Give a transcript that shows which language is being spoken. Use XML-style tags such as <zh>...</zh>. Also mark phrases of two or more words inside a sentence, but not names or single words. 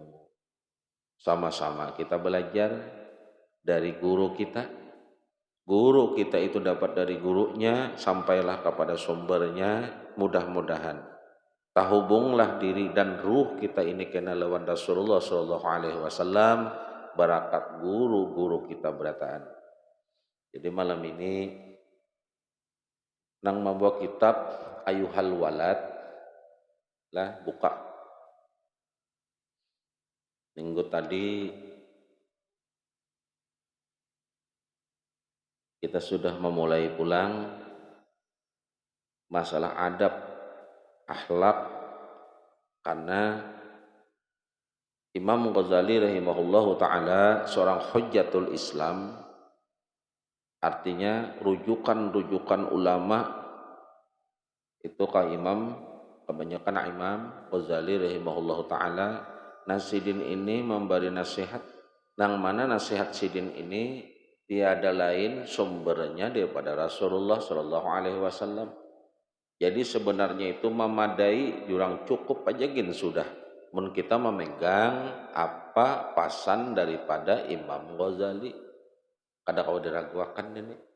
<id>Sama-sama kita belajar dari guru kita. Guru kita itu dapat dari gurunya, sampailah kepada sumbernya.</id> <bjn>Mudah-mudahan tahubunglah diri dan ruh kita ini kena lawan Rasulullah</bjn> <ar>صلى الله عليه وسلم</ar> <bjn>barakat guru-guru kita berataan. Jadi malam ini nang membawa kitab Ayuhal Walad lah, buka. Minggu tadi kita sudah memulai pulang masalah adab, akhlak, karena</bjn> <id>Imam Ghazali</id> <ar>رحمه الله تعالى</ar> <id>seorang</id> <ar>حجة الإسلام,</ar> <id>artinya rujukan-rujukan ulama itu kebanyakan Imam Ghazali</id> <ar>رحمه الله تعالى.</ar> <bjn>Nasidin ini memberi nasihat, yang mana nasihat Sidin ini tiada lain sumbernya daripada Rasulullah</bjn> <ar>صلى الله عليه وسلم.</ar> <bjn>Jadi sebenarnya itu memadai, jurang cukup aja gin sudah mun kita memegang apa pasan daripada Imam Ghazali. Kada kau diragukan ini.</bjn>